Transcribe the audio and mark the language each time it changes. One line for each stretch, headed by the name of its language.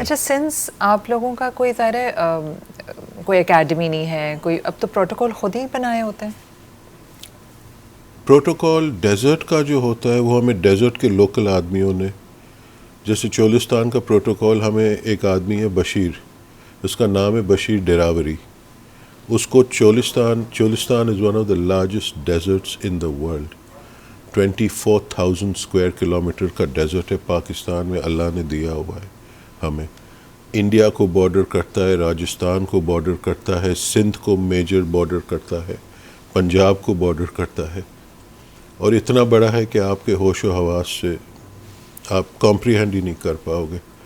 Urdu: اچھا, سنس آپ لوگوں کا کوئی ظاہر کوئی اکیڈمی نہیں ہے کوئی, اب تو پروٹوکول خود ہی بنائے ہوتے ہیں. پروٹوکول ڈیزرٹ کا جو ہوتا ہے وہ ہمیں ڈیزرٹ کے لوکل آدمیوں نے, جیسے چولستان کا پروٹوکول, ہمیں ایک آدمی ہے بشیر, اس کا نام ہے بشیر ڈیراوری. اس کو
English: Cholistan is one of the largest deserts in the world.
Urdu: 24,000 square kilometre کا ڈیزرٹ ہے پاکستان میں, اللہ نے دیا ہوا ہے ہمیں. انڈیا کو بارڈر کرتا ہے, راجستھان کو بارڈر کرتا ہے, سندھ کو میجر بارڈر کرتا ہے, پنجاب کو بارڈر کرتا ہے, اور اتنا بڑا ہے کہ آپ کے ہوش و حواس سے آپ کمپریہینڈ ہی نہیں کر پاؤ گے.